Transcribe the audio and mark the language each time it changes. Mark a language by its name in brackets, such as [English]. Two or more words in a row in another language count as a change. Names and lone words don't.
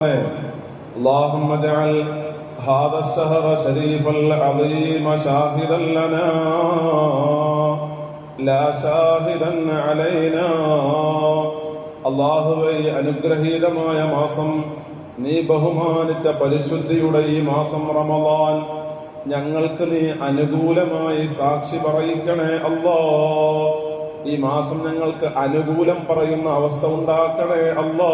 [Arabic] اللهم اجعل هذا الشهر الشريف العظيم شاهدا لنا لا شاهدا علينا. [Malayalam] അല്ലാഹുവേ, അനുഗ്രഹീതമായ മാസം, നീ ബഹുമാനിച്ച പരിശുദ്ധിയുടെ ഈ മാസം റമളാൻ ഞങ്ങൾക്ക് നീ അനുകൂലമായി സാക്ഷി പറയിക്കണേ അല്ലാ. ഈ മാസം ഞങ്ങൾക്ക് അനുകൂലം പറയുന്ന അവസ്ഥ ഉണ്ടാക്കണേ അല്ലാ.